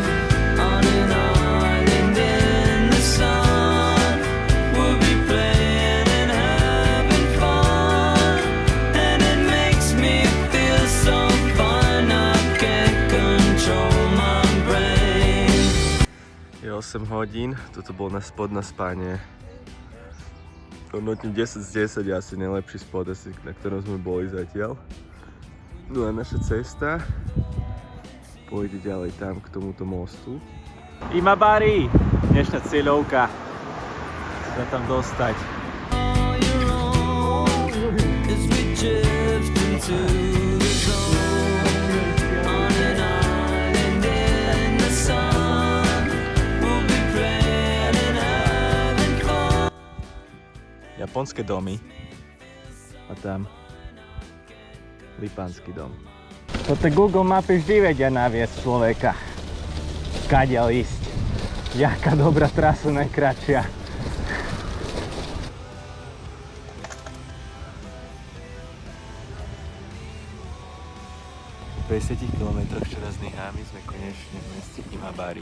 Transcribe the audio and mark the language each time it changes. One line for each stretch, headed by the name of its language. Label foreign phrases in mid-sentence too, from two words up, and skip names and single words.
English: On an island in the sun, we'll be playing and having fun, and it makes me feel so fine. I can't control my brain.
Slovak: Je 8 hodín, toto bol náš spot na spanie. Hodnotím 10 z 10, je asi najlepší spot, na ktorom sme boli zatiaľ. No a naša cesta pôjde ďalej tam k tomuto mostu. Imabari! Dnešná cieľovka. Chceme tam dostať.
English: All your own as we drift into the zone. On an island in the sun, we'll be playing and having fun.
Slovak: Japonské domy. A tam Lipánsky dom. Toto Google mapy vždy vedia naviesť človeka. Kadiaľ ísť. Jaká dobrá trasa, najkratšia. Po 50 km včera z Nihami sme konečne v meste Imabari.